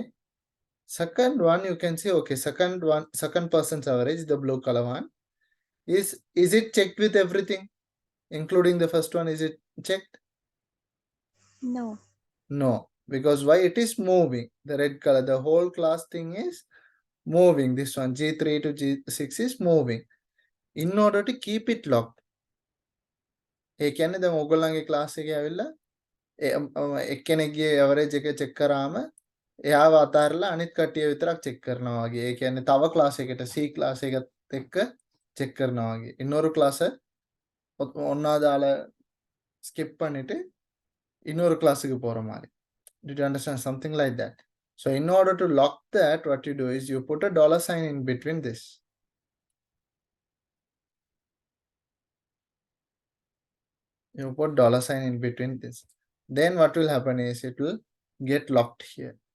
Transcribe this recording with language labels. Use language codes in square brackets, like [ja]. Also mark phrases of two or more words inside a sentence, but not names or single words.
[en] Second one, you can see, okay, second person's average, the blue color one, is it checked with everything? Including the first one, is it checked? No. No, because why? It is moving. The red color, the whole class thing is moving. This one, G3 to G6 is moving. In order to keep it locked. [si] ඒ කියන්නේ දැන් ඕගොල්ලන්ගේ ක්ලාස් එකේ ඇවිල්ලා එක්කෙනෙක්ගේ ඇවරේජ් එක චෙක් කරාම එයාව අතාරලා අනිත් කට්ටිය විතරක් චෙක් කරනවා වගේ. ඒ කියන්නේ තව ක්ලාස් එකකට C ක්ලාස් එකත් එක්ක චෙක් කරනවා වගේ. [ta] இன்னொரு ක්ලාස් ஒண்ணா දාලා skip பண்ணிட்டு இன்னொரு கிளாஸுக்கு போற மாதிரி. [en] Did you understand? Something like that. So in order to lock that, what you do is you put a dollar sign in between this. You put dollar sign in between this. Then what will happen is it will get locked here.